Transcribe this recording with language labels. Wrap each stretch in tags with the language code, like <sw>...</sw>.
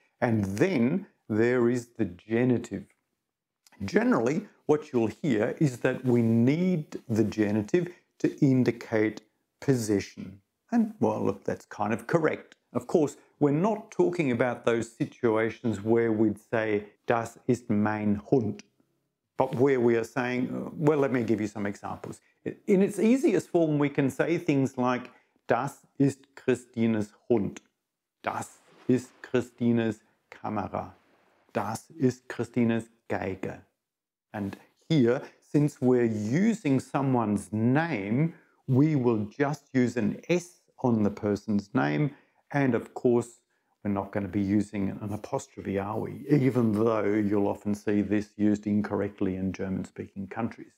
<en>And then there is the genitive. Generally, what you'll hear is that we need the genitive to indicate possession. And, well, look, that's kind of correct. Of course, we're not talking about those situations where we'd say,</en> <de>das ist mein Hund,</de> <en>but where we are saying, well, let me give you some examples. In its easiest form, we can say things like,</en> <de>das ist Christines Hund, das ist Christines Kamera, das ist Christines Geige.</de> <en>And here, since we're using someone's name, we will just use an S on the person's name. And of course, we're not going to be using an apostrophe, are we? Even though you'll often see this used incorrectly in German-speaking countries.</en>